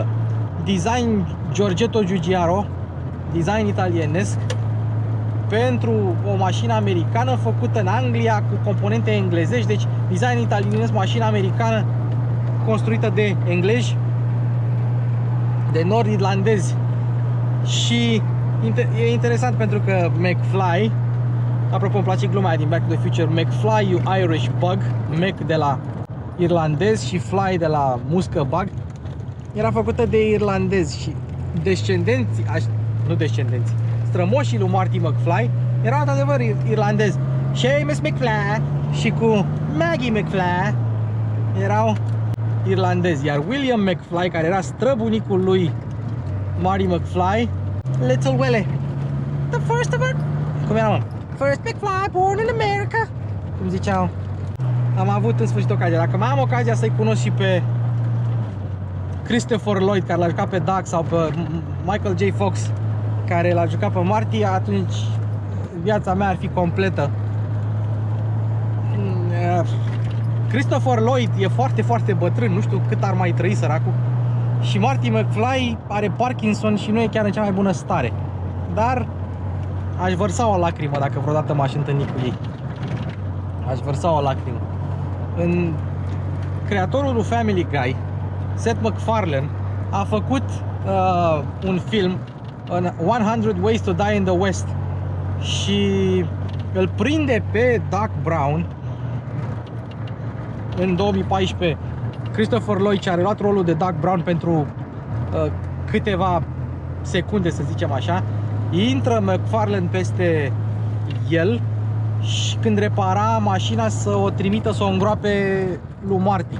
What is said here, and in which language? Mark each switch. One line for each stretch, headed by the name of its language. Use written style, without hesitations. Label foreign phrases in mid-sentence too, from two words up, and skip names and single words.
Romanian: Design Giorgetto Giugiaro, design italienesc, pentru o mașină americană făcută în Anglia cu componente englezești. Deci design italienesc, mașină americană construită de englezi, de nord-irlandezi. Și e interesant pentru că McFly, apropo, îmi place gluma aia din Back to the Future, McFly,
English: you Irish bug,
Romanian: Mac de la irlandez și Fly de la muscă bug, era făcută de irlandezi și strămoșii lui Marty McFly erau într-adevăr irlandezi. Seamus McFly și cu Maggie McFly erau irlandezi, iar William McFly, care era străbunicul lui Marty McFly, Little Willie,
English: the first of our...
Romanian: Cum era, mă?
English: First McFly born in America,
Romanian: cum ziceau. Am avut în sfârșit ocazia. Dacă mai am ocazia să-i cunosc și pe Christopher Lloyd, care l-a jucat pe Doug, sau pe Michael J. Fox, care l-a jucat pe Marty, atunci viața mea ar fi completă. Christopher Lloyd e foarte bătrân, nu știu cât ar mai trăi săracul. Și Marty McFly are Parkinson și nu e chiar în cea mai bună stare. Dar aș vărsa o lacrimă dacă vreodată m-aș întâlni cu ei. Aș vărsa o lacrimă. În creatorul lui Family Guy, Seth MacFarlane, a făcut un film, 100 Ways to Die in the West, și îl prinde pe Doc Brown în 2014. Christopher Lloyd, ce a reluat rolul de Doc Brown pentru câteva secunde, să zicem așa, intră McFarlane peste el și când repara mașina să o trimită să o îngroape lui Marty.